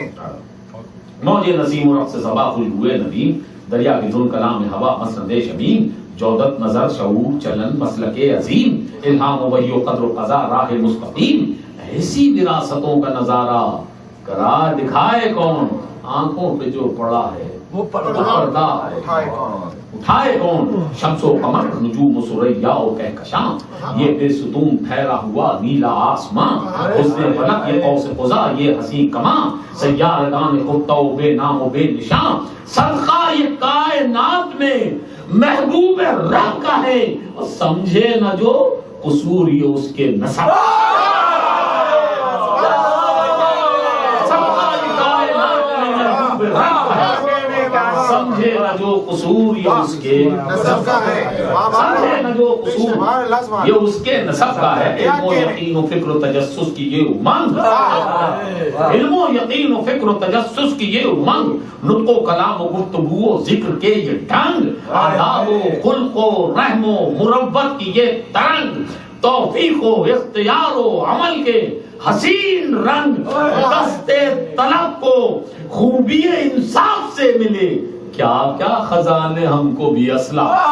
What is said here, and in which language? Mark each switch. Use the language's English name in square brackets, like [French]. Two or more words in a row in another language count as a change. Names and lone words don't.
[Urdu] موجے نسیم و رقص صبا خوشبوئے ندیم، دریا کی دھن کلام ہوا مسند شمیم، جودت نظر شعور چلن مسلک عظیم، الہام و وحی و قدر و قضا راہ مستقیم، ایسی وراثتوں کا نظارہ کرا دکھائے کون، آنکھوں پہ جو پڑا ہے وہ پردہ اٹھائے کون، شمس و قمر نجوم و ثریا و کہکشاں، یہ بے ستون ٹھہرا ہوا نیلا آسماں، حسن فلک یہ قوس قزح یہ حسین کماں، سیارگان خطہ و بے نام و بے نشان، صدقہ یہ کائنات میں محبوب رب کا ہے، اور سمجھے نہ جو قصور یہ اس کے نسب، سمجھے نہ جو قصور یہ اس کے نسب کا ہے، سمجھے نہ جو قصور یہ اس کے نسب کا ہے. علم و یقین و فکر و تجسس کی یہ امنگ، علم و یقین و فکر و تجسس کی یہ امنگ، نطق و کلام و گفتگو و ذکر کے یہ ڈھنگ، آداب و خلق و رحم و مروت کی یہ ترنگ، توفیق و اختیار و عمل کے حسین رنگ، دست طلب کو خوبی انصاف سے ملے، کیا کیا خزانے ہم کو بھی اسلاف،